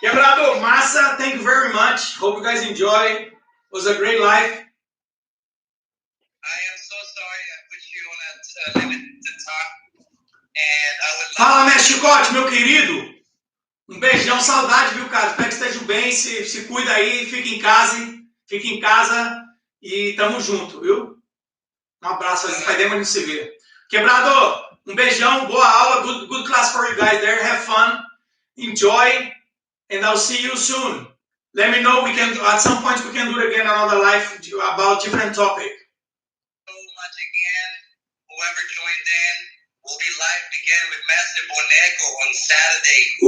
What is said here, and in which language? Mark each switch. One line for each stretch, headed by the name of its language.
English: Quebrado, massa, thank you very much. Hope you guys enjoy. It was a great life. I am so sorry I put you on a limit to talk. And I would
Portuguese: Fala, Mestre Chicote, meu querido. Um beijão, saudade, viu, cara? Espero que estejam bem, se cuida aí, fica em casa e tamo junto, viu? Um abraço, faz tempo que não se vê.
English: Quebrado,
Portuguese: um beijão, boa aula,
English: good class for you guys there, have fun, enjoy, and I'll see you soon. Let me know, at some point we can do it again, another live about different topic. So much again, whoever joined in, we'll be live again with Master Boneco on Saturday.